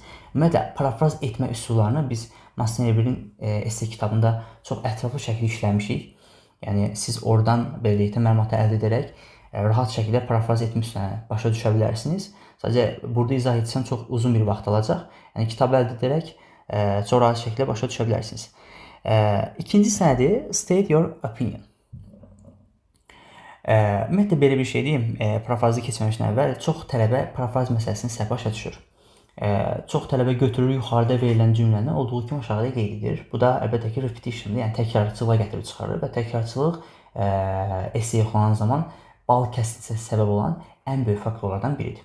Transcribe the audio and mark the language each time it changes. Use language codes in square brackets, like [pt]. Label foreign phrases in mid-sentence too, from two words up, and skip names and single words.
[az] Ümumiyyətlə, parafraz etmə üsullarını biz Master Level'in esse kitabında çox ətraflı şəkildə işləmişik. Yəni, siz oradan belə deyək, məlumatı əldə edərək rahat şəkildə parafraz etmə üsullarını başa düşə bilərsiniz. Sadəcə, burada izah etsəm çox uzun bir vaxt alacaq. Yəni, kitabı əldə edərək çox rahat şəkildə başa düşə bilərsiniz. İkinci sənədir, [en] state your opinion. [az] Ümumiyyətlə, belə bir şey deyim, parafrazı keçməmişdən əvvəl çox tələbə parafraz məsələsini səhv başa düşür. Çox tələbə götürür, yuxarıda verilən cümləni olduğu kimi aşağıda qeyd edir. Bu da əlbəttə ki, repetitiondur, yəni təkrarçılığa gətirib çıxarır və təkrarçılıq esseye yoxlanan zaman bal kəsintisinə səbəb olan ən böyük faktorlardan biridir.